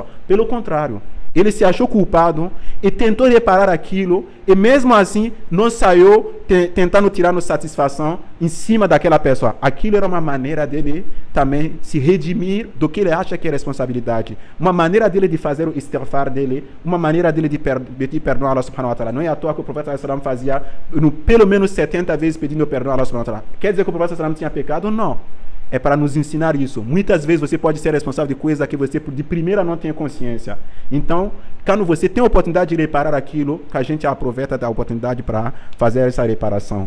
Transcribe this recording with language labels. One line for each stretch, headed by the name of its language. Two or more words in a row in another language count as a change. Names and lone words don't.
Portuguese: Pelo contrário, ele se achou culpado e tentou reparar aquilo, e mesmo assim não saiu tentando tirar satisfação em cima daquela pessoa. Aquilo era uma maneira dele também se redimir do que ele acha que é responsabilidade, uma maneira dele de fazer o istighfar dele, uma maneira dele de pedir perdão a
Arabic: الله سبحانه وتعالى.
Portuguese: Não é à toa que o profeta
Arabic: صلى الله عليه وسلم
Portuguese: fazia pelo menos 70 vezes pedindo perdão a
Arabic: الله سبحانه وتعالى.
Portuguese: Quer dizer que o profeta
Arabic: صلى الله عليه وسلم
Portuguese: tinha pecado? Não. É para nos ensinar isso. Muitas vezes você pode ser responsável de coisas que você de primeira não tem consciência. Então, quando você tem a oportunidade de reparar aquilo, que a gente aproveita da oportunidade para fazer essa reparação.